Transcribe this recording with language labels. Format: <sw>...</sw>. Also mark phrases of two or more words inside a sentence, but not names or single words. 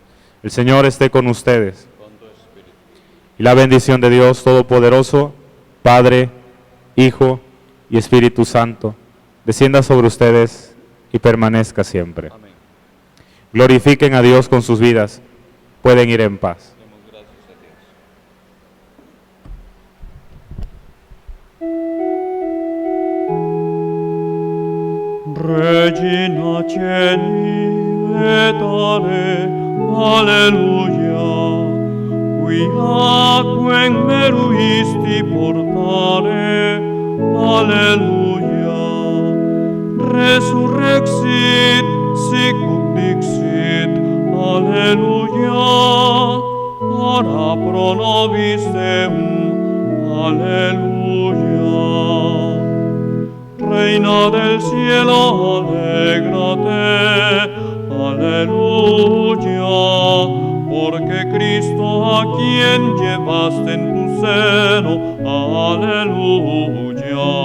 <es>El Señor esté con ustedes. Y la bendición de Dios Todopoderoso, Padre, Hijo y Espíritu Santo, descienda sobre ustedes y permanezca siempre. Amén. Glorifiquen a Dios con sus vidas. Pueden ir en paz. Demos gracias a Dios.</es> <la>Regina Celi letare, alleluia, qui meruisti portare, alleluia, resurrexit, sicut dixit, alleluia, ora pro nobis Deum, alleluia.</la> <es>Reina del cielo, alégrate, aleluya, porque Cristo a quien llevaste en tu seno, aleluya,</es>